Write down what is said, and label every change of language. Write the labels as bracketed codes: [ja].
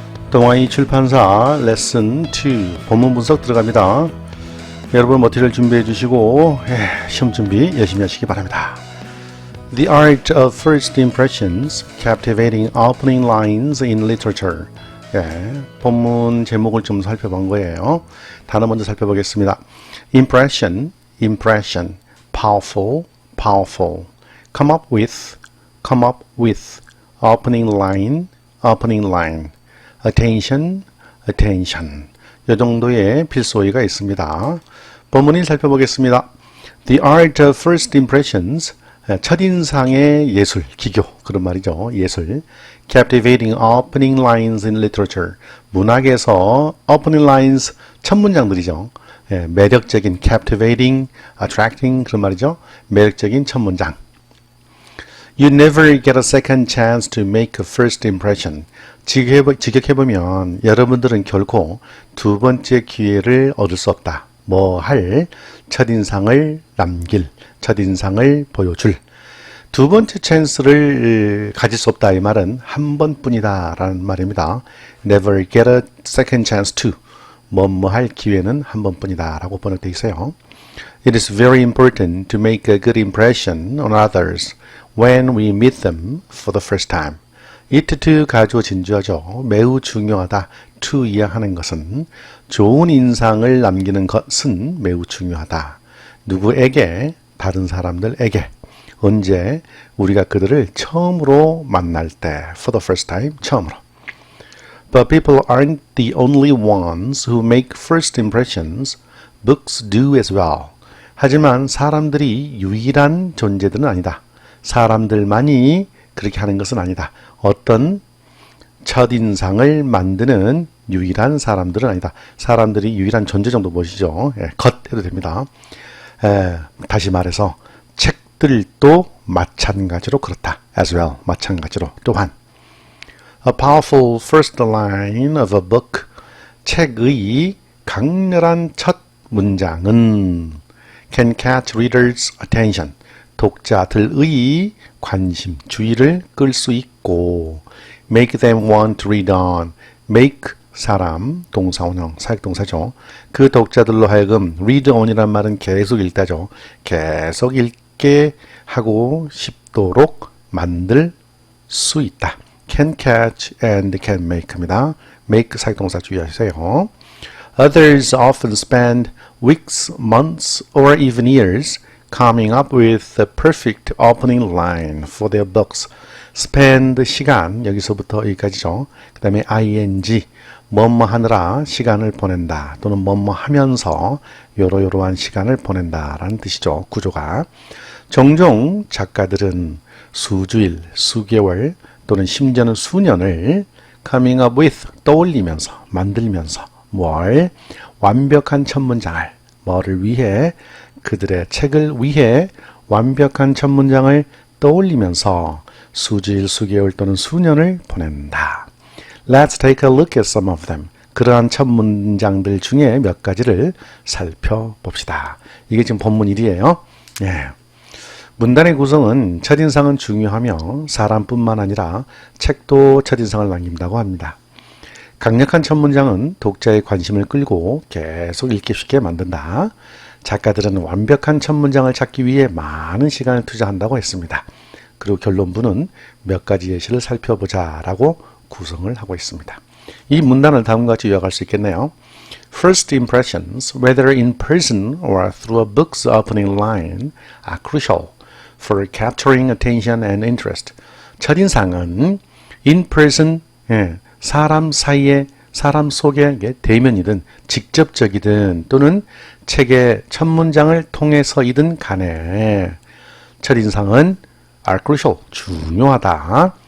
[ko] 동아이 출판사 레슨 2 본문 분석 들어갑니다. 여러분 머티리얼 준비해 주시고 시험 준비 열심히 하시기 바랍니다. [en] The art of first impressions, captivating opening lines in literature. [ko] 본문 제목을 좀 살펴본 거예요. 단어 먼저 살펴보겠습니다. [en] Impression, impression, powerful, powerful. Come up with, opening line, opening line. Attention, attention. [ko] 이 정도의 필소어가 있습니다. 본문을 살펴보겠습니다. [en] The art of first impressions, [ko] 첫인상의 예술, 기교, 그런 말이죠. 예술. [en] Captivating opening lines in literature. [ko] 문학에서 [en] opening lines, [ko] 첫 문장들이죠. 매력적인, captivating, attracting, 그런 말이죠. 매력적인 첫 문장. [en] You never get a second chance to make a first impression. [ko] 직역해보면 여러분들은 결코 두 번째 기회를 얻을 수 없다. 뭐 할? 첫인상을 남길, 첫인상을 보여줄. 두 번째 찬스를 가질 수 없다. 이 말은 한 번뿐이다 라는 말입니다. [en] Never get a second chance to. [ko] 뭐 할 기회는 한 번뿐이다 라고 번역되어 있어요. [en] It is very important to make a good impression on others when we meet them for the first time. [ko] it to 가주어 진주어죠. 매우 중요하다. to 이야기하는 것은 좋은 인상을 남기는 것은 매우 중요하다. 누구에게? 다른 사람들에게. 언제? 우리가 그들을 처음으로 만날 때. [en] For the first time. [ko] 처음으로. [en] But people aren't the only ones who make first impressions. Books do as well. [ko] 하지만 사람들이 유일한 존재들은 아니다. 사람들만이 그렇게 하는 것은 아니다. 어떤 첫인상을 만드는 유일한 사람들은 아니다. 사람들이 유일한 존재 정도 보시죠. 것 해도 됩니다. 다시 말해서 책들도 마찬가지로 그렇다. [en] As well. [ko] 마찬가지로. 또한 [en] A powerful first line of a book. [ko] 책의 강렬한 첫 문장은 [en] can catch readers' attention. [ko] 독자들의 관심, 주의를 끌 수 있고 [en] make them want to read on. [ko] make 사람, 동사원형, 사역동사죠. 그 독자들로 하여금 [en] read on [ko] 이란 말은 계속 읽다죠. 계속 읽게 하고 싶도록 만들 수 있다. [en] can catch and can make입니다. [ko] make 사역동사 주의하세요. [en] Others often spend weeks, months, or even years coming up with the perfect opening line for their books. [ko] spend 시간, 여기서부터 여기까지죠. 그 다음에 ing, 뭐뭐 하느라 시간을 보낸다 또는 뭐뭐 하면서 요러요러한 시간을 보낸다 라는 뜻이죠. 구조가. 종종 작가들은 수주일, 수개월 또는 심지어는 수년을 [en] coming up with, [ko] 떠올리면서, 만들면서 뭘? 완벽한 첫 문장을, 뭐를 위해? 그들의 책을 위해 완벽한 첫 문장을 떠올리면서 수주일, 수개월 또는 수년을 보낸다. [en] Let's take a look at some of them. [ko] 그러한 첫 문장들 중에 몇 가지를 살펴봅시다. 이게 지금 본문 1이에요. 문단의 구성은 첫인상은 중요하며 사람뿐만 아니라 책도 첫인상을 남긴다고 합니다. 강력한 첫 문장은 독자의 관심을 끌고 계속 읽기 쉽게 만든다. 작가들은 완벽한 첫 문장을 찾기 위해 많은 시간을 투자한다고 했습니다. 그리고 결론부는 몇 가지 예시를 살펴보자 라고 구성을 하고 있습니다. 이 문단을 다음과 같이 요약할 수 있겠네요. [en] First impressions, whether in person or through a book's opening line, are crucial for capturing attention and interest. [ko] 첫인상은 [en] in person, [ko] 사람 사이에, 사람 속에 대면이든 직접적이든 또는 책의 첫 문장을 통해서이든 간에 첫인상은 [en] are crucial, [ko] 중요하다.